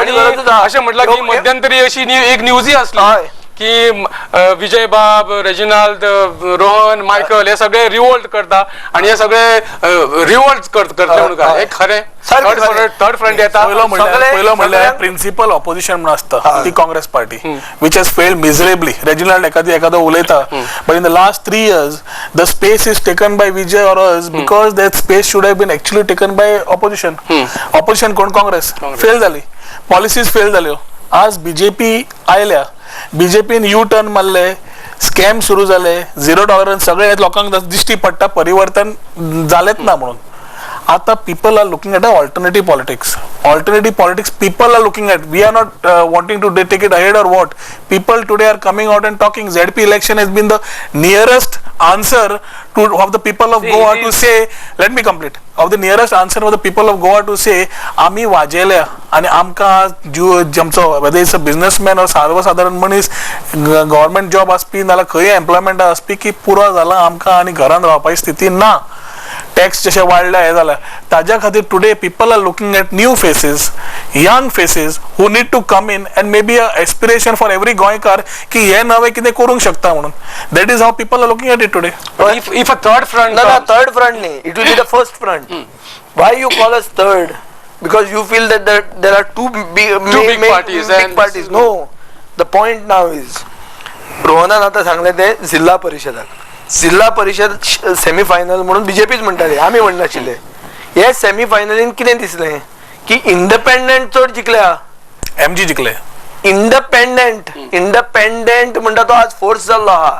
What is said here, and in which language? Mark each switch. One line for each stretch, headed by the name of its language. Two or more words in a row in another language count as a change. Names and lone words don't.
Konkani: आणि अशें म्हटलं की मध्यंतरी अशी एक न्यूजय असली की विजय बाब रेजिनाल्ड रोहन मायकल हे सगळे रिवोल्ट करता आणि हे सगळे रिवोल्ट करतले म्हणून काय खरें
English: third front
Konkani: येता.
English: पहिलं म्हणल्यार principal opposition
Konkani: म्हणून असता ती
English: Congress party which has failed miserably. रेजिनाल्ड
Konkani: एखादो उलयता
English: but in the last 3 years the space is taken by Vijay or us because that space should have been actually taken by opposition.
Konkani: ऑपोजिशन कोण? काँग्रेस. फेल झाली. पॉलिसीज फेल जाल्यो. आज बीजेपी आयल्या. बीजेपीन यू टर्न मारले. स्कॅम सुरू झाले.
English: zero tolerance
Konkani: सगळे लोकांक दिश्टी पडटा परिवर्तन जालेच ना म्हणून.
English: आता people are looking at alternative politics people are looking at. We are not wanting to take it ahead or what. People today are coming out and talking. ZP election has been the nearest answer of the people of Goa to say, let me complete, of the nearest answer of the people of Goa to say
Konkani: आम्ही वाजेल्या आणि आमकां आमचो
English: whether it's a businessman or
Konkani: सर्वसाधारण मनीस गव्हर्नमेंट जॉब आसपी नाल्यार खंय एम्प्लॉयमेंट आसपी की पुरो जाला आमकां आनी घरान रावपाची स्थिती ना. टॅक्स जशे वाडल्या हे जाला ताज्या खातीर
English: today people are looking at new faces, young faces who need to come in and maybe a aspiration for every Goenkar
Konkani: की हे नवे कितें करूंक शकता म्हणून.
English: that is how people are looking at it today. If a third front No, comes- third front nahi. It will be the first front. Why you call us third? Because you feel that there are two big parties big and- parties. No, the point now is
Konkani: रोहनान आता सांगले ते जिल्हा परिषद
English: semi final
Konkani: म्हणून बीजेपीच म्हणटाले, आमी म्हणनाशिल्ले. हे सेमी फायनलीन कितें दिसलें की इंडिपेंडंट चड जिखल्या. MG जिखले. इंडिपेंडंट म्हणटा तो आज फोर्स जाल्लो आहा.